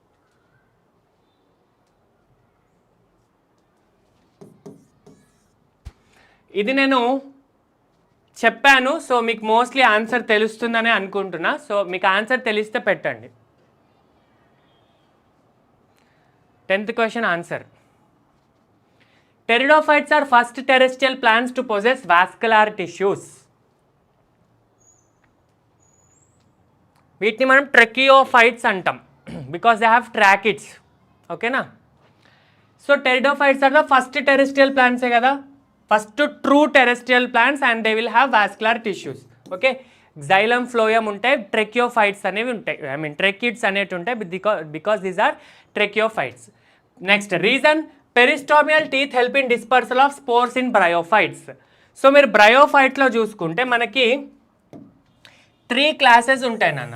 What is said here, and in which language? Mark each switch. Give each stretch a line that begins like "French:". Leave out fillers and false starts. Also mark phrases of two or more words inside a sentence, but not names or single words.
Telugu: ఇది నేను చెప్పాను, సో మీకు
English: mostly answer
Telugu: తెలుస్తుందని అనుకుంటున్నా. సో మీకు ఆన్సర్ తెలిస్తే పెట్టండి. 10th
English: question answer. Pteridophytes are first terrestrial plants to possess vascular tissues.
Telugu: వీటిని మనం
English: ట్రెకియోఫైట్స్ అంటాం because they have tracheids.
Telugu: ఓకేనా?
English: so pteridophytes are the first terrestrial plantsే కదా, first true terrestrial plants and they will have vascular tissues. ఓకే, xylem phloem ఉంటాయి, ట్రెకియోఫైట్స్
Telugu: అనేవి ఉంటాయి,
English: I mean tracheids
Telugu: అనేవి ఉంటాయి
English: because these are tracheophytes. next reason, peristomial teeth help in dispersal of spores in bryophytes.
Telugu: సో మీరు బ్రయోఫైట్లో చూసుకుంటే మనకి 3 క్లాసెస్ ఉంటాయి నాన్న.